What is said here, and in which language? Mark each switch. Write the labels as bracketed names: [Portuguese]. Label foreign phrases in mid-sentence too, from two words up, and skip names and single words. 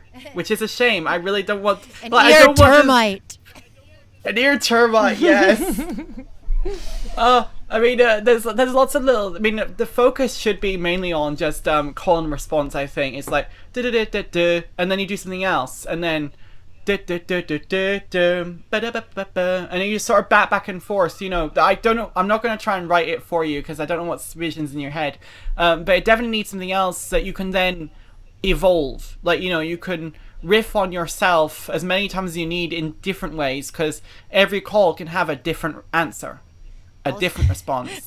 [English] Which is a shame. I really don't want... An like, ear termite. An ear termite, yes. I mean, there's lots of little... I mean, the focus should be mainly on just call and response, I think. It's like, du-du-du-du-du, and then you do something else, and then... du-du-du-du-du-du, ba-da-ba-ba-ba, and then you just sort of back and forth, you know. I don't know, I'm not going to try and write it for you, because I don't know what's visions in your head. But it definitely needs something else that you can then evolve. Like, you know, you can riff on yourself as many times as you need in different ways, because every call can have a different answer, a different response.